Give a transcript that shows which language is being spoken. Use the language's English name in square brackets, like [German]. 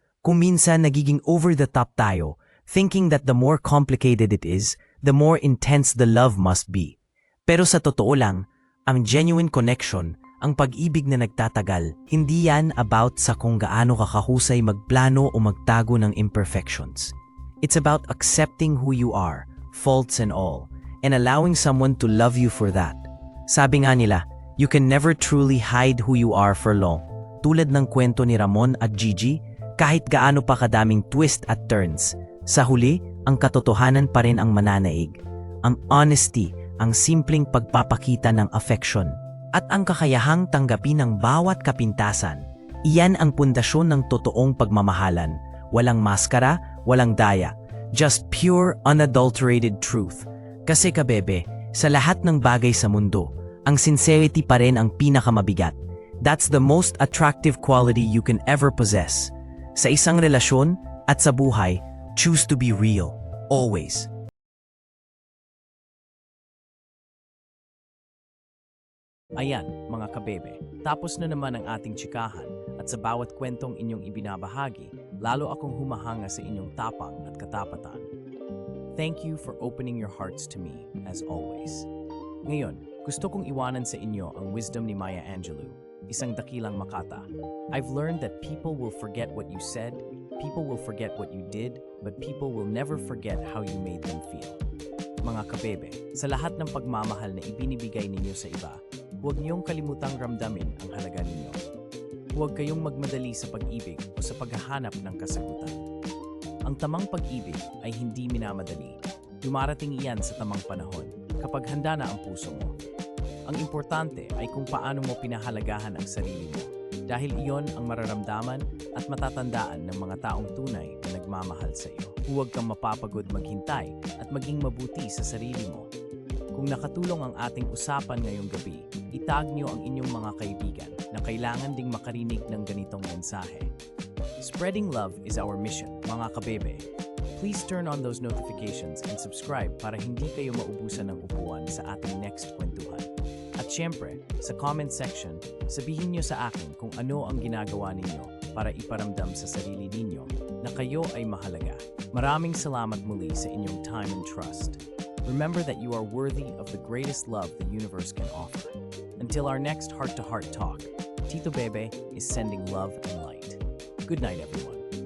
[Filipino] Kung minsan nagiging [English] over the top tayo, thinking that the more complicated it is, the more intense the love must be. [Filipino] Pero sa totoo lang, ang [English] genuine connection, [Filipino] ang pag-ibig na nagtatagal, hindi yan about sa kung gaano ka kahusay magplano o magtago ng imperfections. [English] It's about accepting who you are, faults and all, and allowing someone to love you for that. [Filipino] Sabi nga nila, [English] you can never truly hide who you are for long. [Filipino] Tulad ng kwento ni Ramon at Gigi, kahit gaano pa kadaming twist at turns, sa huli, ang katotohanan pa rin ang mananaig. Ang honesty, ang simpleng pagpapakita ng affection, at ang kakayahang tanggapin ng bawat kapintasan. Iyan ang pundasyon ng totoong pagmamahalan. Walang maskara, walang daya. [English] Just pure, unadulterated truth. [Filipino] Kasi kabebe, sa lahat ng bagay sa mundo, ang sincerity pa rin ang pinakamabigat. [English] That's the most attractive quality you can ever possess. [Filipino] Sa isang relasyon at sa buhay, [English] choose to be real. Always. [Filipino] Ayan, mga kabebe, tapos na naman ang ating tsikahan at sa bawat kwentong inyong ibinabahagi, lalo akong humahanga sa inyong tapang at katapatan. [English] Thank you for opening your hearts to me, as always. [Filipino] Ngayon, gusto kong iwanan sa inyo ang wisdom ni Maya Angelou, isang dakilang makata. [English] I've learned that people will forget what you said, people will forget what you did, but people will never forget how you made them feel. [Filipino] Mga kabebe, sa lahat ng pagmamahal na ibinibigay ninyo sa iba, huwag niyong kalimutang ramdamin ang halaga ninyo. Huwag kayong magmadali sa pag-ibig o sa paghahanap ng kasagutan. Ang tamang pag-ibig ay hindi minamadali. Dumarating iyan sa tamang panahon kapag handa na ang puso mo. Ang importante ay kung paano mo pinahalagahan ang sarili mo dahil iyon ang mararamdaman at matatandaan ng mga taong tunay na nagmamahal sa iyo. Huwag kang mapapagod maghintay at maging mabuti sa sarili mo. Kung nakatulong ang ating usapan ngayong gabi, itag niyo ang inyong mga kaibigan na kailangan ding makarinig ng ganitong mensahe. [English] Spreading love is our mission, [Filipino] mga kabebe. [English] Please turn on those notifications and subscribe [Filipino] para hindi kayo maubusan ng upuan sa ating next kwentuhan. At syempre, sa comment section, sabihin nyo sa akin kung ano ang ginagawa ninyo para iparamdam sa sarili ninyo na kayo ay mahalaga. Maraming salamat muli sa inyong [English] time and trust. Remember that you are worthy of the greatest love the universe can offer. Until our next heart-to-heart talk, Tito Bebe is sending love and light. Good night, everyone.